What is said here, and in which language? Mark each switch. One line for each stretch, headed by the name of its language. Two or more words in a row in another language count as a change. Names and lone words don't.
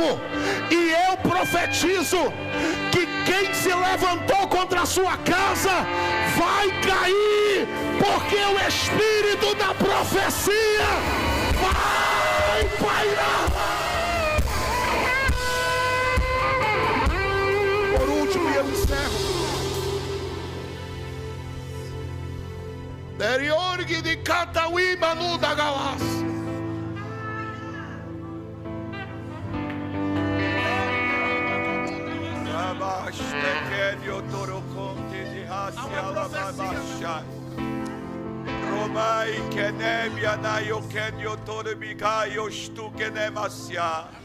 Portuguese: E eu profetizo que quem se levantou contra a sua casa vai cair, porque o espírito da profecia vai pairar. Por último, eu encerro. Deriorgi de Cataui Manu da Galas. Romai kenemia na yokenio torbigaio stu kenemasia.